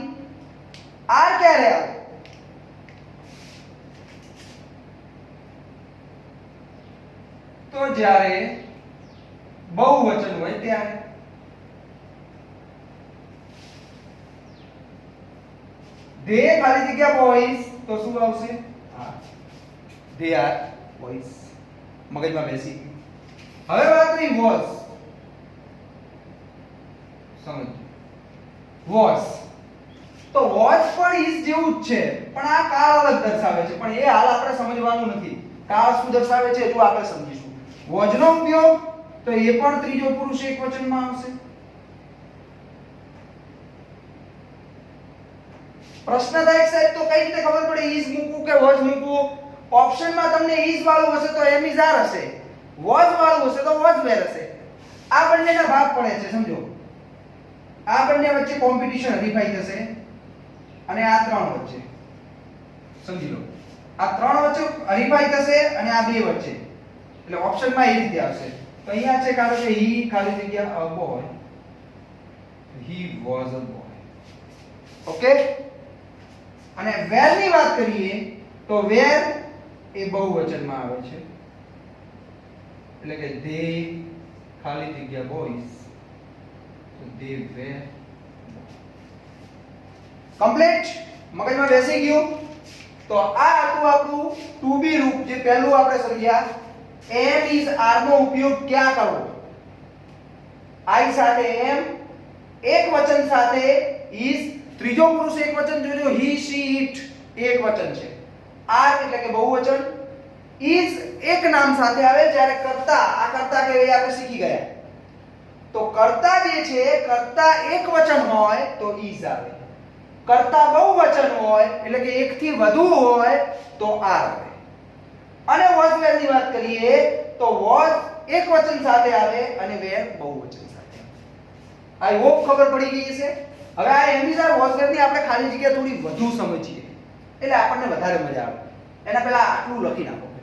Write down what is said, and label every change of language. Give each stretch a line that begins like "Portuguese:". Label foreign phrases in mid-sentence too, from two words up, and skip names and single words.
Gujarati: આર ક્યારે આવે? તો જ્યારે બહુવચન હોય ત્યારે. they ખાલી જગ્યા boys તો શું આવશે? હા,
English: they are boys.
Gujarati: મગજમાં બેસી ગયું. હવે વાત રહી was. સમજ. was તો was પણ is જેવું જ છે, પણ આ કાળ અલગ દર્શાવે છે. પણ એ હાલ આપણે સમજવાનું નથી. કાળ શું દર્શાવે છે જો આપણે સમજીશું. was નો ઉપયોગ તો એ પણ ત્રીજો પુરુષ એકવચનમાં આવશે. પ્રશ્ન થાય સાહેબ તો કઈ રીતે ખબર પડે is મૂકવું કે was મૂકવું? ઓપ્શનમાં તમને is વાળું હશે તો
English: am is are
Gujarati: હશે, was વાળું હશે તો
English: was were
Gujarati: હશે. આ બંનેના ભાગ પડે છે, સમજો. આ બંને વચ્ચે કોમ્પિટિશન હરીફાઈ થશે અને આ ત્રણ વચ્ચે, સમજી લો. આ ત્રણ વચ્ચે હરીફાઈ થશે અને આ બે વચ્ચે, એટલે ઓપ્શનમાં એ રીતે આવશે. તો અહીંયા છે કારણ કે he ખાલી જગ્યા a boy,
English: he was a boy.
Gujarati: ઓકે. અને where ની વાત કરીએ તો where એ બહુવચનમાં આવે છે, એટલે કે they ખાલી જગ્યા boys, તો
English: they were.
Gujarati: કમ્પ્લીટ. મગજમાં બેસી ગયું. તો આ હતું આપણું
English: to be
Gujarati: રૂપ, જે પહેલું આપણે સમજ્યા.
English: am is are
Gujarati: નો ઉપયોગ ક્યાં કરવો? I સાથે am, એક વચન સાથે is, ત્રીજો પુરુષ એક વચન જોજો,
English: he she it
Gujarati: એક વચન છે. are એટલે કે બહુવચન, is એક નામ સાથે આવે. જ્યારે કર્તા, આ કર્તા કહેવાય આપણે શીખી ગયા. તો કર્તા જે છે, કર્તા એક વચન હોય તો is આવે. કર્તા બહુવચન હોય એટલે કે એક થી વધુ હોય તો are આવે. અને
English: was were
Gujarati: ની વાત કરીએ તો was એક વચન સાથે આવે અને were બહુવચન સાથે.
English: I hope
Gujarati: ખબર પડી ગઈ હશે. હવે આ
English: am is are was were
Gujarati: ની આપણે ખાલી જગ્યા થોડી વધુ સમજીએ એટલે આપણને વધારે મજા આવે. એના પહેલા આટલું લખી નાખો.